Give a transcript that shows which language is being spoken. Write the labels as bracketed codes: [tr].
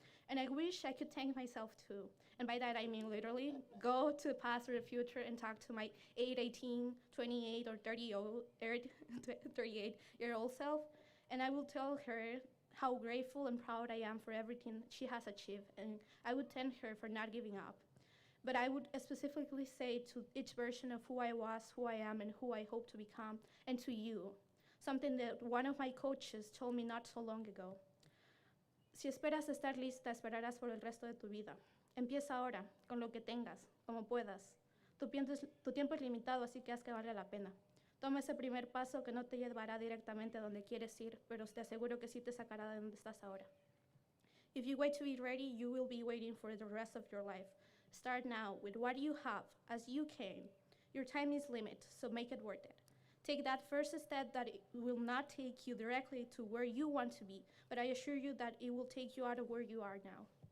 [en] And I wish I could thank myself too. And by that I mean literally, go to the past or the future and talk to my 8, 18, 28, or 38-year-old self, and I will tell her how grateful and proud I am for everything she has achieved, and I would thank her for not giving up. But I would specifically say to each version of who I was, who I am, and who I hope to become, and to you, something that one of my coaches told me not so long ago. [es] Si esperas estar lista, esperarás por el resto de tu vida. Empieza ahora, con lo que tengas, como puedas. Tu tiempo es limitado, así que haz que valga la pena. Toma ese primer paso que no te llevará directamente a donde quieres ir, pero te aseguro que sí te sacará de donde estás ahora. [en] If you wait to be ready, you will be waiting for the rest of your life. Start now with what you have, as you can. Your time is limited, so make it worth it. Take that first step that it will not take you directly to where you want to be, but I assure you that it will take you out of where you are now.